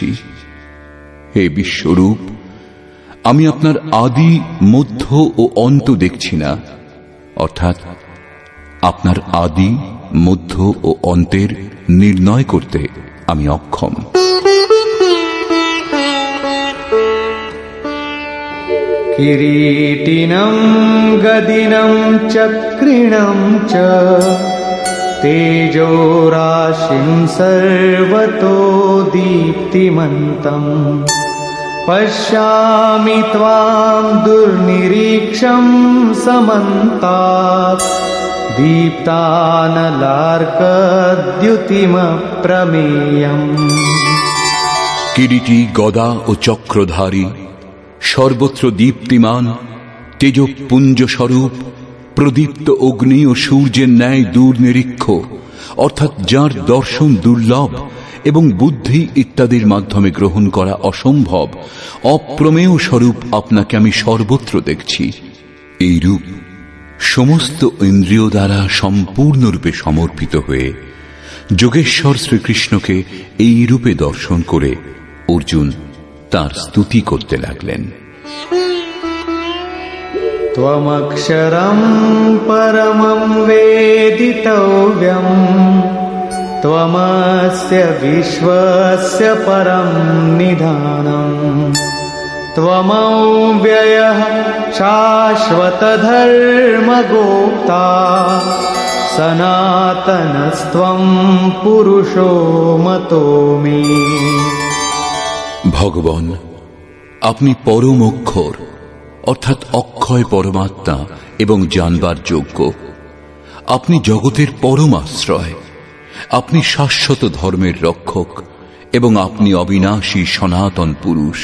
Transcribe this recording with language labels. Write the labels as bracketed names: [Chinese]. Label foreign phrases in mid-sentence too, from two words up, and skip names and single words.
[Bangla] হে বিশ্বরূপ, আমি আপনার আদি, মধ্য ও অন্ত দেখছি না, অর্থাৎ আপনার আদি, মধ্য ও অন্তের নির্ণয় করতে আমি অক্ষম। [Sanskrit] किरीटिनं गदिनं चक्रिणं च तेजोराशिं सर्वतो दीप्तिमन्तम् पश्यामि त्वां दुर्निरीक्षं समन्तात् दीप्तानलार्कद्युतिमप्रमेयम्। [Bangla] কিরীটী গদা ও চক্রধারী, সর্বত্র দীপ্তিমান, তেজপুঞ্জ স্বরূপ, প্রদীপ্ত অগ্নি ও সূর্যের ন্যায় দূরনিরীক্ষ, অর্থাৎ যার দর্শন দুর্লভ এবং বুদ্ধি ইত্যাদির মাধ্যমে গ্রহণ করা অসম্ভব, অপ্রমেয় স্বরূপ আপনাকে আমি সর্বত্র দেখছি। এই রূপ সমস্ত ইন্দ্রিয় দ্বারা সম্পূর্ণরূপে সমর্পিত হয়ে যোগেশ্বর শ্রীকৃষ্ণকে এই রূপে দর্শন করে অর্জুন তার স্তুতি করতে লাগলেন। [Sanskrit] त्वमक्षरं परमं वेदितव्यं त्वमस्य विश्वस्य परं निधानम् त्वमव्ययः शाश्वतधर्मगोप्ता सनातनस्त्वं पुरुषो मतो मे। [Bangla] ভগবান, আপনি পরম অক্ষর অর্থাৎ অক্ষয় পরমাত্মা এবং জানবার যোগ্য। আপনি জগতের পরম আশ্রয়, আপনি শাশ্বত ধর্মের রক্ষক এবং আপনি অবিনাশী সনাতন পুরুষ।